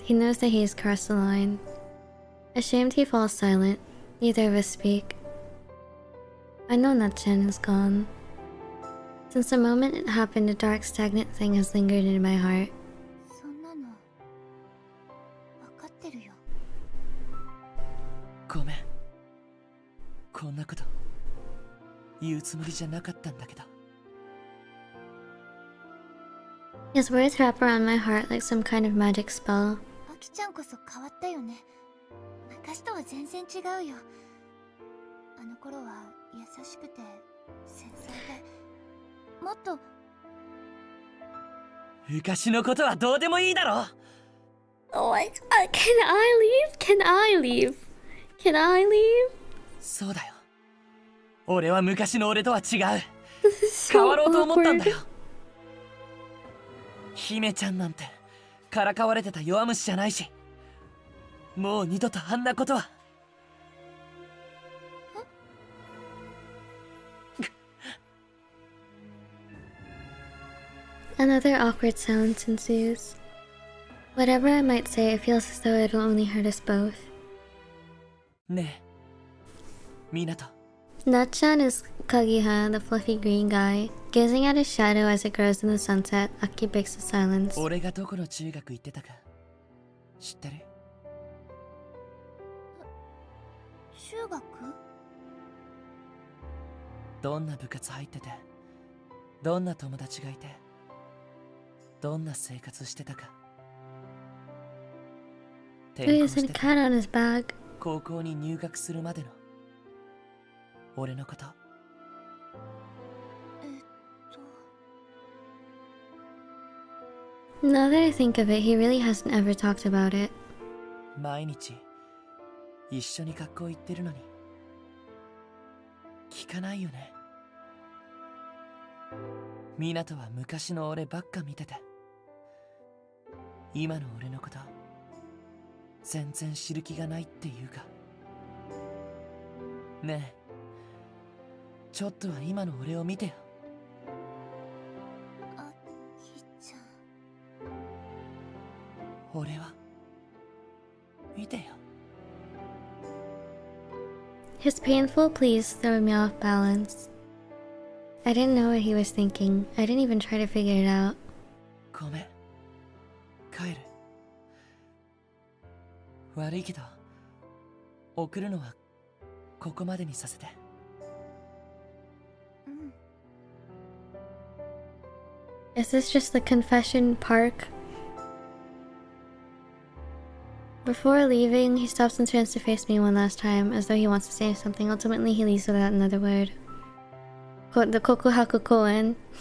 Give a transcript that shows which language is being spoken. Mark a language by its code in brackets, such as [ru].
[en] He knows that he has crossed the line. Ashamed, he falls silent. Neither of us speak. I know Natchan is gone. Since the moment it happened, a dark, stagnant thing has lingered in my heart. [ja] そんなの分かってるよ。ごめん。こんなこと言うつもりじゃなかったんだけど。 [en] His words wrap around my heart like some kind of magic spell. [ja] あきちゃんこそ変わったよね。昔とは全然違うよ。あの頃は優しくて繊細で、もっと。昔のことはどうでもいいだろ。 [en] Oh my god, can I leave? Can I leave? Can I leave? [ja] そうだよ。俺は昔の俺とは違う。変わろうと思ったんだよ。姫ちゃんなんてからかわれてた弱虫じゃないし、もう二度とあんなことは。 [en] Another awkward silence ensues. Whatever I might say, it feels as though it'll only hurt us both. [ja] ねえ、港。 [en] Natchan is Kagiha, the fluffy green guy. Gazing at his shadow as it grows in the sunset, Aki breaks the silence. [ja] 俺がどこの中学行ってたか知ってる？中学？どんな部活入ってて、どんな友達がいて、どんな生活してたか。 [en] Oh, he has a cat on his bag. [ja] 高校に入学するまでの俺のこと。 [en] Now that I think of it, he really hasn't ever talked about it. [ja] 毎日一緒に学校行ってるのに聞かないよね。港は昔の俺ばっか見てて、今の俺のこと全然知る気がないっていうか。ねえ、ちょっとは今の俺を見てよ。あきちゃん。俺は見てよ。 [en] His painful pleas throw me off balance. I didn't know what he was thinking. I didn't even try to figure it out. [ja] ごめん、帰る。悪いけど送るのはここまでにさせて。 [en] Is this just the confession park? Before leaving, he stops and turns to face me one last time, as though he wants to say something. Ultimately, he leaves without another word. The Kokuhaku Koen.